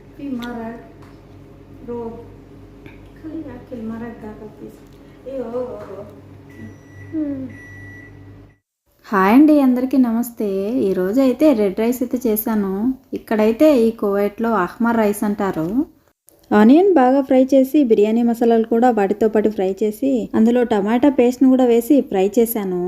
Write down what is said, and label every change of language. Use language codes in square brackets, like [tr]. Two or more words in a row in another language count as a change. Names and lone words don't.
[ar] مرق روب خليه ياكل مرق ذاك البيس ايوه. [te] హాయ్ అండి, అందరికీ నమస్తే. ఈరోజు అయితే [en] red rice [te] అయితే చేశాను. ఇక్కడైతే ఈ కువైట్లో అహ్మర్ రైస్ అంటారు. ఆనియన్ బాగా ఫ్రై చేసి బిర్యానీ మసాలాలు కూడా వాటితో పాటు ఫ్రై చేసి అందులో [en] tomato paste [te] కూడా వేసి ఫ్రై చేశాను.